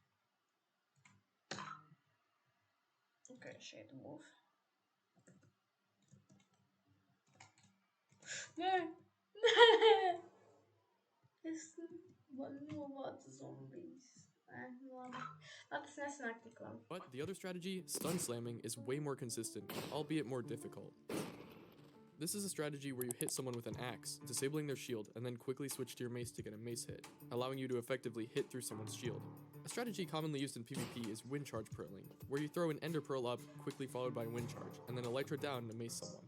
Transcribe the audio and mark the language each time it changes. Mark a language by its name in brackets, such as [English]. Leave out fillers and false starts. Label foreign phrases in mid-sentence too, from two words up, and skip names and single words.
[Latvian] Okay, šeit būs. Nē. Es novācu zombijas. Nē, labi. Tas nesanāk tik labi. [English] But the other strategy, stun slamming, is way more consistent, albeit more difficult. This is a strategy where you hit someone with an axe, disabling their shield, and then quickly switch to your mace to get a mace hit, allowing you to effectively hit through someone's shield. A strategy commonly used in PvP is wind charge pearling, where you throw an ender pearl up, quickly followed by wind charge, and then elytra down to mace someone.